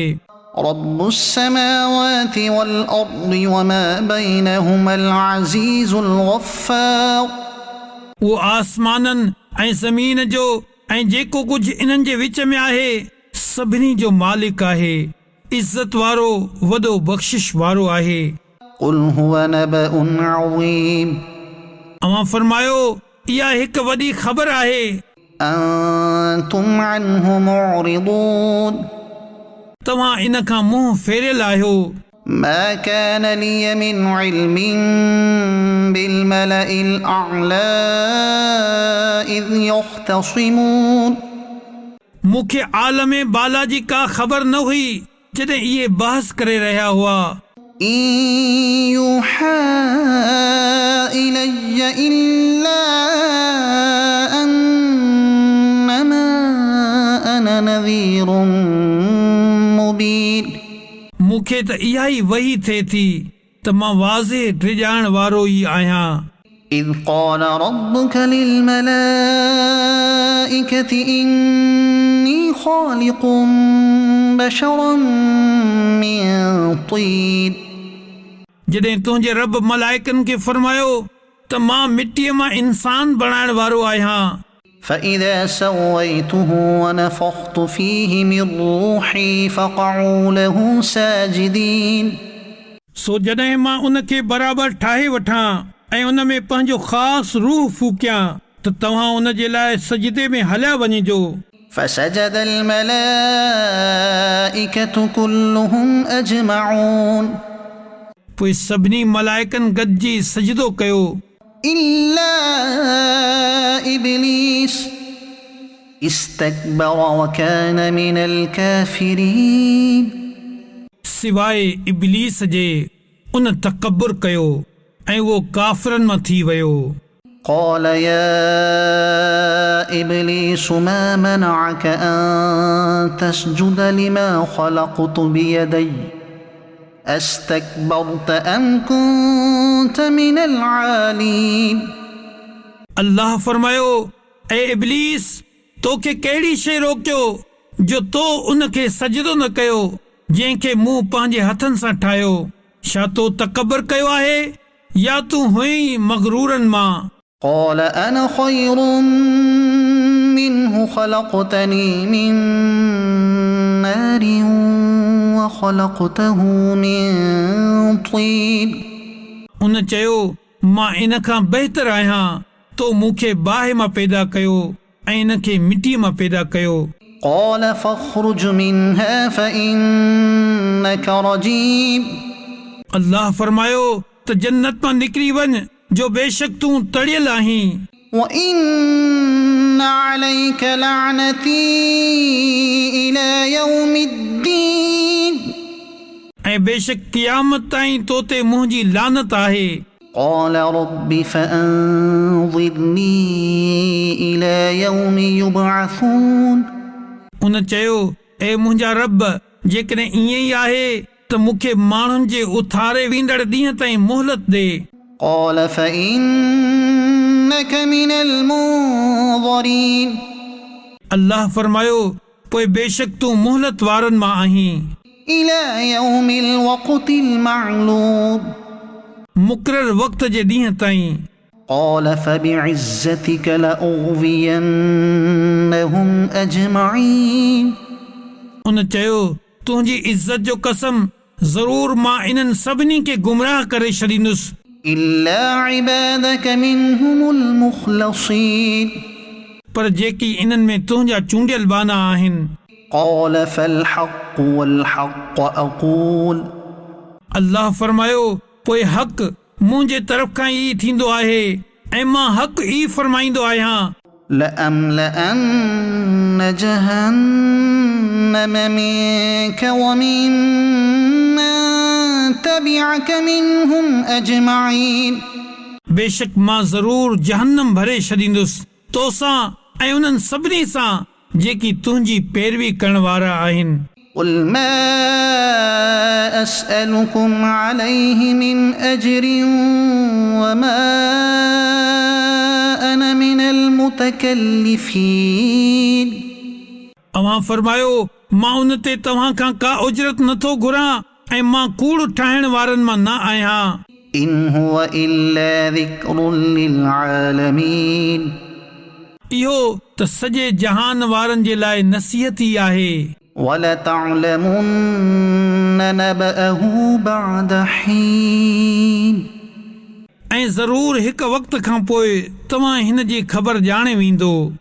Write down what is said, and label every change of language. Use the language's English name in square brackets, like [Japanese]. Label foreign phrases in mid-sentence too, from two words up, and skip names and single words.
[Arabic] رب السماوات والأرض وما بينهما العزيز الغفار [Sindhi] उहो आसमाननि ऐं ज़मीन जो ऐं जेको कुझु इन्हनि जे विच में आहे सभिनी जो मालिक आहे इज़त वारो वॾो बख़्शिश वारो आहे [Arabic] قل هو نبأ عظيم [Sindhi] अव्हां फरमायो इहा हिकु वॾी ख़बर आहे [Arabic] أنتم عنه معرضون [Sindhi] तव्हां इन खां मुंहुं फेरियल आहियो [Arabic] ما كان لي من علم بالملأ الأعلى إذ يختصمون [Sindhi] मूंखे आलमे बाला जी का ख़बर न हुई जॾहिं इहे बहस करे रहिया हुआ [Arabic] إن يوحى إلي إلا أنما أنا نذير مبين [Sindhi] मूंखे त इहा ई वही थिए थी त मां वाज़े डिॼाइण वारो ई आहियां [Arabic] إذ قال ربك للملائكة إني خالق بشرا من طين [Sindhi] जॾहिं तुंहिंजे रब मलाइकनि खे फरमायो त मां मिटीअ मां इंसान बणाइण वारो आहियां। [Arabic] فإذا سويته ونفخت فيه من روحي فقعوا له ساجدين [Sindhi] सो जॾहिं मां उन खे बराबरि ठाहे वठां ऐं उन में पंहिंजो ख़ासि रूह फूकियां त तव्हां उन जे लाइ सजदे में हलिया वञिजो। [Arabic] فسجد الملائكة كلهم أجمعون [Sindhi] पोइ सभिनी मलाइकनि गॾिजी सजदो कयो [Arabic] إلا إبليس استكبر وكان من الكافرين [Sindhi] सिवाइ इब्लीस जे उन तकब्बुर कयो ऐं उहो काफ़िरनि मां थी वियो। [Arabic] قال يا إبليس ما منعك أن تسجد لما خلقت بيدي أستكبرت أم كنت من العالين [Sindhi] अल्लाह फरमायो, ऐ इब्लीस, तोखे कहिड़ी शइ रोकियो जो तो उन खे सजदो न कयो जंहिंखे मूं पंहिंजे हथनि सां ठाहियो? छा तो तकबर कयो आहे या तूं हुई मगरूरनि मां? [Arabic] قال أنا خير منه خلقتني من نار وخلقته من طين [Sindhi] उन चयो, मां इन खां बहितर आहियां, तो मूंखे बाहि मां पैदा कयो ऐं इन खे मिटीअ मां पैदा कयो। [Arabic] قال فاخرج منها فإنك رجيم [Sindhi] अल्लाह फरमायो त जन्नत मां निकिरी वञ, जो बेशक तूं तड़ियल आहीं। [Arabic] وإن عليك لعنتي إلى يوم الدين [Sindhi] ऐं बेशक क़यामत ताईं तो ते मुंहिंजी लानत आहे। [Arabic] قال रब فأنظرني إلى يوم يبعثون [Sindhi] उन चयो, ए मुंहिंजा रब, जेकॾहिं ईअं ई आहे त मूंखे माण्हुनि जे उथारे वेंदड़ ॾींहं ताईं मोहलत ॾे। [Arabic] قال فإنك من المنظرين [Sindhi] अल्लाह फरमायो, पोइ बेशक तूं मोहलत वारनि मां आहीं, [Arabic] إلى يوم الوقت المعلوم [Sindhi] मुक़रर वक़्त जे ॾींहं ताईं। [Arabic] قال فبعزتك لأغوينهم أجمعين [Sindhi] उन चयो, तुंहिंजी इज़त जो कसम, ज़रूर मां इन्हनि सभिनी खे गुमराह करे छॾींदुसि [Arabic] إلا عبادك منهم المخلصين [Sindhi] पर जेकी इन्हनि में तुंहिंजा चूंडियल बाना आहिनि। [Arabic] قال فالحق والحق أقول [Sindhi] अल्लाह फरमायो, पोइ हक़ मुंहिंजे तरफ़ खां ई थींदो आहे ऐं मां हक़ ई फरमाईंदो आहियां। [Arabic] لأملأن جهنم منك ومن من تبعك منهم أجمعين [Sindhi] बेशक मां ज़रूर जहन्नम भरे छॾींदुसि तोसां ऐं उन्हनि सभिनी सां जेकी तुंहिंजी पैरवी करण वारा आहिनि। [Arabic] قل ما أسألكم عليه من أجر وما أنا من المتكلفين [Sindhi] अवां फरमायो, मां उन ते तव्हां खां का उजरत नथो घुरां ऐं मां कूड़ ठाहिण वारनि मां न आहियां। [Arabic] إن هو إلا ذكر للعالمين [Sindhi] इहो त सॼे जहान वारनि जे लाइ नसीहत ई आहे। [Arabic] ولتعلمن نبأه بعد حين [Sindhi] ऐं ज़रूर हिकु वक़्त खां पोइ तव्हां हिन जी ख़बर ॼाणे वेंदो।